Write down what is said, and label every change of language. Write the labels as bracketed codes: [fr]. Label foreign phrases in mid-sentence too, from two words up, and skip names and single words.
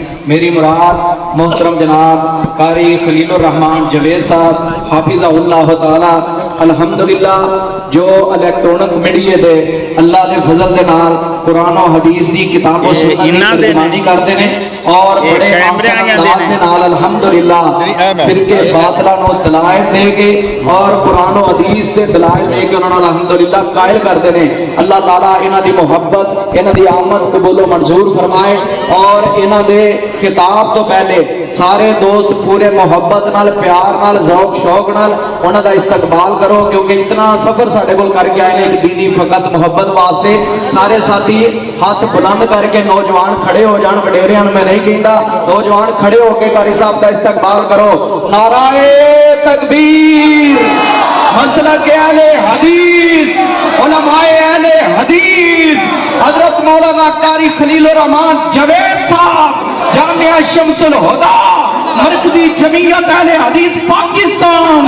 [ur] میری مراد محترم جناب قاری خلیل الرحمن جوید صاحب حافظہ اللہ تعالی الحمدللہ جو الیکٹرونک میڈیا دے اللہ دے فضل دے نال قرآن و حدیث دی کتابوں سے ترجمانی کرتے ہیں اور بڑے آسان انداز دے نال الحمدللہ فرقے باطلہ نو دلائل دے کے اور قرآن و حدیث دے دلائل دے کے انہوں نے الحمدللہ قائل کرتے ہیں. [pa] اللہ تعالیٰ انہاں دی محبت انہاں دی آمد قبول و منظور فرمائے اور انہاں دے خطاب تو پہلے سارے دوست پورے محبت نال پیار نال ذوق شوق نال انہاں دا استقبال کرو کیونکہ اتنا سفر ساڑھے بول کر کے آئے ایک دینی فقط محبت واسطے. [ur] سارے ساتھی ہاتھ بلند کر کے نوجوان کھڑے ہو جان وڈیریاں میں نہیں کہتا نوجوان کھڑے ہو کے قاری صاحب کا استقبال کرو. نعرہ تکبیر مسلک اہل حدیث علماء اہل حدیث حضرت مولانا قاری خلیل الرحمن جوید صاحب جامعہ شمس الہدیٰ مرکزی جمعیت اہل حدیث پاکستان.